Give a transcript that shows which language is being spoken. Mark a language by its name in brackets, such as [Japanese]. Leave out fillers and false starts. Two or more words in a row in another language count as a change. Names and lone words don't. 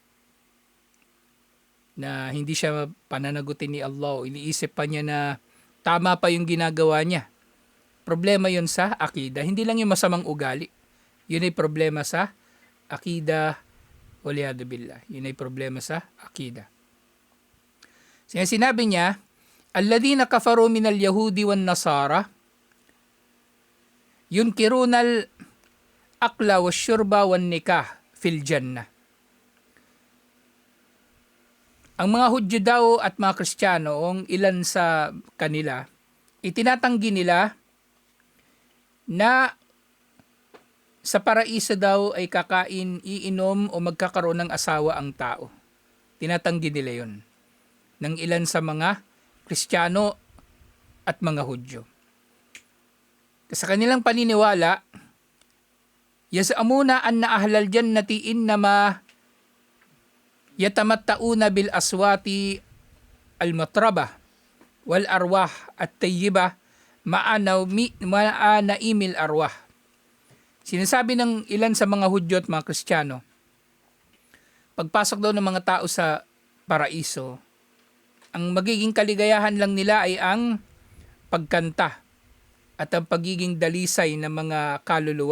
[Filipino] Na hindi siya pananagutin ni Allah. Iniisip pa niya na tama pa yung ginagawa niya. Problema yun sa akida. Hindi lang yung masamang ugali. Yun ay problema sa akida. [Arabic] والعياذ بالله. [Filipino] Yun ay problema sa akida. Sinabi niya, [Arabic] الذين كفروا من اليهود والنصارى ينكرون الأكل والشرب والنكاح في الجنة. [Filipino] Ang mga Hudyo daw at mga Kristiyano, ang ilan sa kanila, itinatanggi nila na sa paraiso daw ay kakain, iinom o magkakaroon ng asawa ang tao. Tinatanggi nila yun. Ng ilan sa mga Kristiyano at mga Hudyo. Sa kanilang paniniwala, [Arabic] يزعمون أن أهل الجنة إنما يتمتعون بالأصوات المطربة والأرواح الطيبة مع نعيم الأرواح. [Filipino] Sinasabi ng ilan sa mga Hudyo at mga Kristiyano, pagpasok daw ng mga tao sa paraiso, ang magiging kaligayahan lang nila ay ang pagkanta at ang pagiging dalisay ng mga kaluluwa.